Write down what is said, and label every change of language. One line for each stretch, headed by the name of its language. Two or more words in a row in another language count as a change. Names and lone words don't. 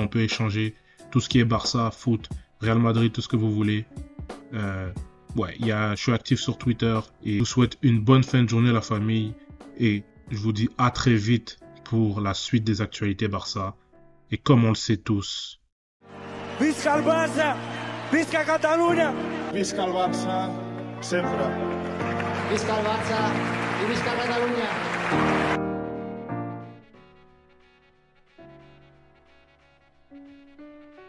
French: On peut échanger tout ce qui est Barça, foot, Real Madrid, tout ce que vous voulez. Je suis actif sur Twitter. Et je vous souhaite une bonne fin de journée, la famille. Et je vous dis à très vite pour la suite des actualités Barça. Et comme on le sait tous,
Catalan: Visca el Barça, Visca Catalunya, Visca el Barça, Sempre. Visca el Barça i visca Catalunya!